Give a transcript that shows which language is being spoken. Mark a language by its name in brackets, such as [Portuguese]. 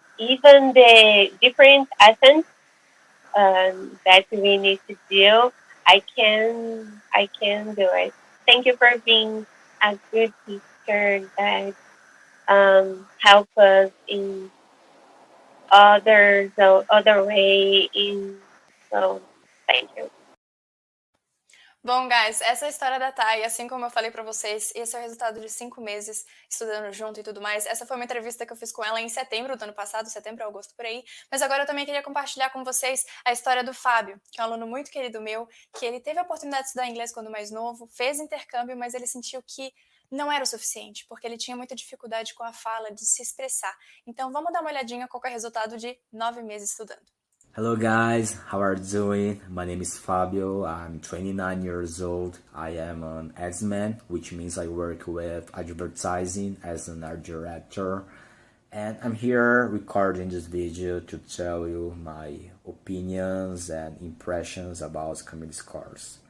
[English] Even the different accents that we need to do, I can do it. Thank you for being a good teacher that help us in other way in so thank you. [Portuguese] Bom, guys, essa é a história da Thay. Assim como eu falei pra vocês, esse é o resultado de 5 meses estudando junto e tudo mais. Essa foi uma entrevista que eu fiz com ela em setembro do ano passado, setembro, agosto, por aí. Mas agora eu também queria compartilhar com vocês a história do Fábio, que é um aluno muito querido meu, que ele teve a oportunidade de estudar inglês quando mais novo, fez intercâmbio, mas ele sentiu que não era o suficiente, porque ele tinha muita dificuldade com a fala, de se expressar. Então vamos dar uma olhadinha qual é o resultado de 9 meses estudando. [English] Hello guys, how are you doing? My name is Fabio, I'm 29 years old. I am an adsman, which means I work with advertising as an art director. And I'm here recording this video to tell you my opinions and impressions about Camille's course.